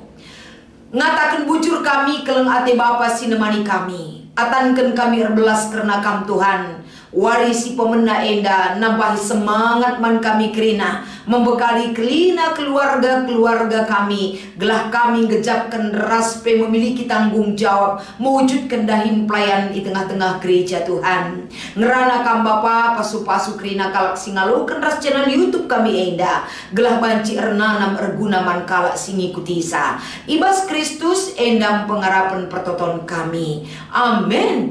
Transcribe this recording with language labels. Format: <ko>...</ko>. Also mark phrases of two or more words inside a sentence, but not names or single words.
<btx>Ngatakan bujur kami keleng ate bapa sinemani kami atankan kami erbelas karena kam Tuhan warisi pemena enda nambahi semangat man kami kerina membekali kelina keluarga-keluarga kami gelah kami gejapkan raspe</btx> <id>memiliki tanggung jawab mewujudkan</id> <btx>dahin pelayan di tengah-tengah gereja Tuhan. Ngerana kam bapa pasu-pasu kerina kalak singalukan ras channel YouTube kami enda gelah banci ernanam erguna man kalak singikutisa ibas Kristus endam pengarapan pertoton kami. Amin.</btx>